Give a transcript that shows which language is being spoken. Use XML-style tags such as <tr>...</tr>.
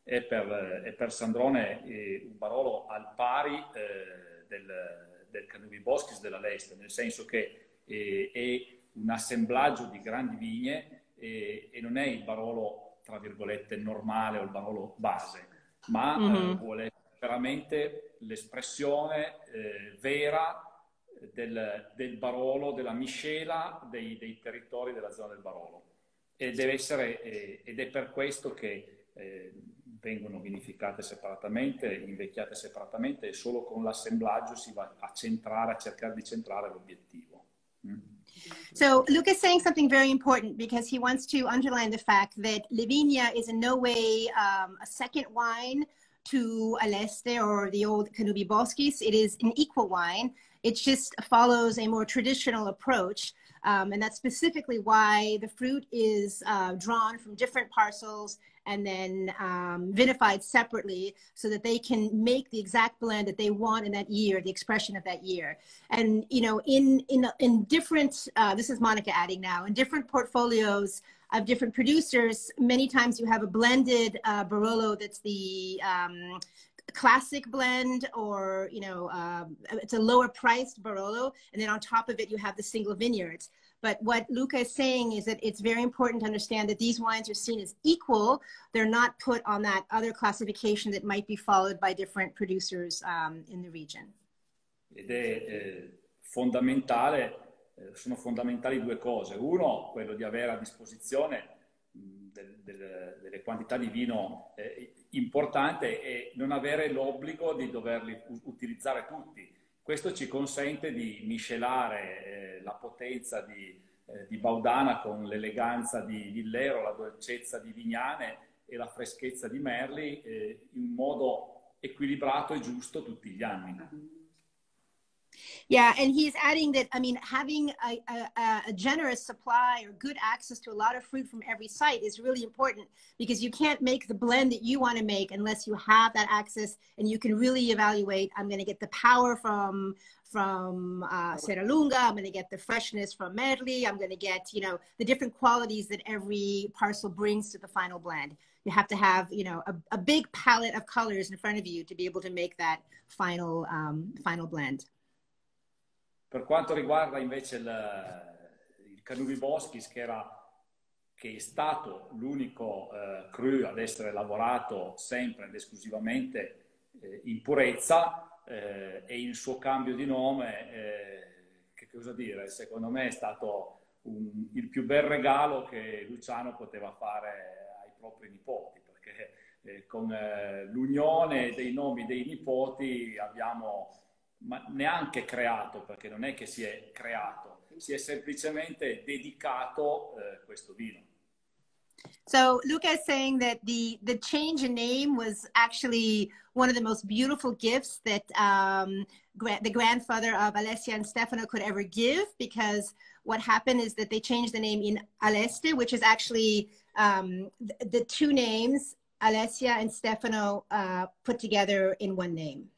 <it>e per Sandrone un Barolo al pari del Canubi Boschis della Leste, nel senso che è un assemblaggio di grandi vigne e non è il Barolo, tra virgolette, normale o il Barolo base, ma vuole essere veramente l'espressione vera del Barolo, della miscela dei territori della zona del Barolo. Ed è per questo che vengono vinificate separatamente, invecchiate separatamente, e solo con l'assemblaggio si va a cercare di centrare l'obiettivo.</it> <en>So Luca is saying something very important because he wants to underline the fact that Le Vigna is in no way a second wine to Aleste or the old Canubi Boschis. It is an equal wine. It just follows a more traditional approach. And that's specifically why the fruit is drawn from different parcels and then vinified separately so that they can make the exact blend that they want in that year, the expression of that year. And, you know, in different, this is Monica adding now, in different portfolios of different producers, many times you have a blended Barolo that's the classic blend, or, you know, it's a lower priced Barolo, and then on top of it you have the single vineyards. But what Luca is saying is that it's very important to understand that these wines are seen as equal. They're not put on that other classification that might be followed by different producers in the region.</en> <it>Ed è fondamentale, sono fondamentali due cose. Uno, quello di avere a disposizione delle quantità di vino importante e non avere l'obbligo di doverli utilizzare tutti. Questo ci consente di miscelare la potenza di Baudana con l'eleganza di Villero, la dolcezza di Vignane e la freschezza di Merli in modo equilibrato e giusto tutti gli anni.</it> <en>Yeah, and he's adding that, I mean, having a generous supply or good access to a lot of fruit from every site is really important, because you can't make the blend that you want to make unless you have that access and you can really evaluate, I'm going to get the power from Serralunga, I'm going to get the freshness from Merli, I'm going to get, you know, the different qualities that every parcel brings to the final blend. You have to have, you know, a big palette of colors in front of you to be able to make that final blend.</en> <it>Per quanto riguarda invece il Canubi Boschis, che è stato l'unico cru ad essere lavorato sempre ed esclusivamente in purezza, e il suo cambio di nome, che cosa dire, secondo me è stato il più bel regalo che Luciano poteva fare ai propri nipoti, perché con l'unione dei nomi dei nipoti abbiamo neanche creato, perché non è che si è creato, si è semplicemente dedicato questo vino.</it> <en>So Luca is saying that the change in name was actually one of the most beautiful gifts that the grandfather of Alessia and Stefano could ever give, because what happened is that they changed the name in Aleste, which is actually the two names, Alessia and Stefano, put together in one name.</en>